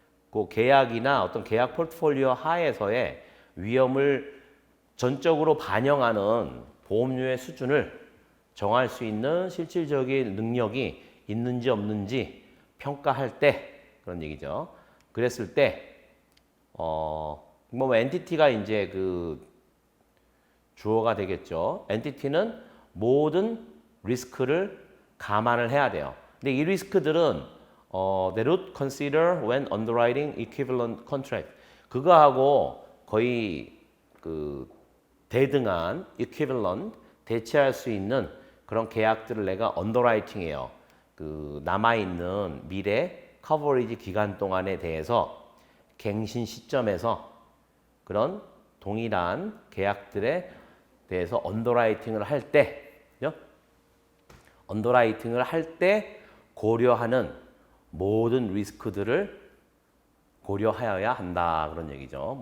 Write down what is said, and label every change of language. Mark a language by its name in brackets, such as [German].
[Korean] 그 계약이나 어떤 계약 포트폴리오 하에서의 위험을 전적으로 반영하는 보험료의 수준을 정할 수 있는 실질적인 능력이 있는지 없는지 평가할 때 그런 얘기죠. 그랬을 때 뭐 엔티티가 이제 그 주어가 되겠죠. 엔티티는 모든 리스크를 감안을 해야 돼요. 근데 이 리스크들은 [English] they would consider when underwriting equivalent contract. [Korean] 그거하고 거의 그 대등한 equivalent 대체할 수 있는 그런 계약들을 내가 언더라이팅해요. 그 남아 있는 미래 커버리지 기간 동안에 대해서 갱신 시점에서 그런 동일한 계약들에 대해서 언더라이팅을 할 때, 언더라이팅을 할 때 고려하는 모든 리스크들을 고려하여야 한다 그런 얘기죠.